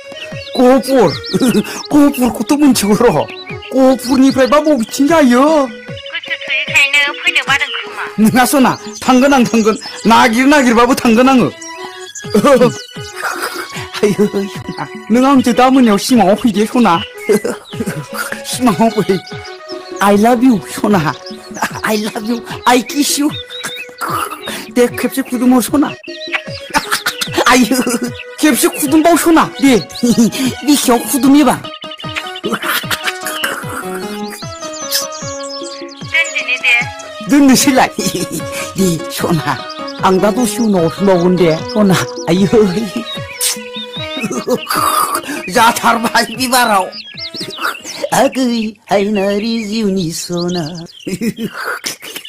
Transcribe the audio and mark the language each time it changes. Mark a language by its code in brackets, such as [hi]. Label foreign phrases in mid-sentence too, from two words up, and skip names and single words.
[brx] गहपुरखौथ' मिथिगौ र' गहपुरनिफ्रायबा बबेथिं जायो गोसो थोयैखायनो फैनो बादों खोमा नोङा सना थांगोन आं थांगोन नागिरबाबो थांगोन आङो आयै सना नों आंजों दा मोनायाव सिमाङाव फैदे सना सिमाङाव फै [en] I love you [brx] सना [en] I love you I kiss you [brx] दे खेबसे खुदुमबाव सना आयो खेबसे खुदुमबाव सना दे बिखायाव खुदुमनिबा दोनदिनि दे दोननोसैलाय दे सना आं दा दसे उनाव हरफिनबावगोन दे सना आयो जाथारबाय बिबाराव आगै हायनारि जिउनि सना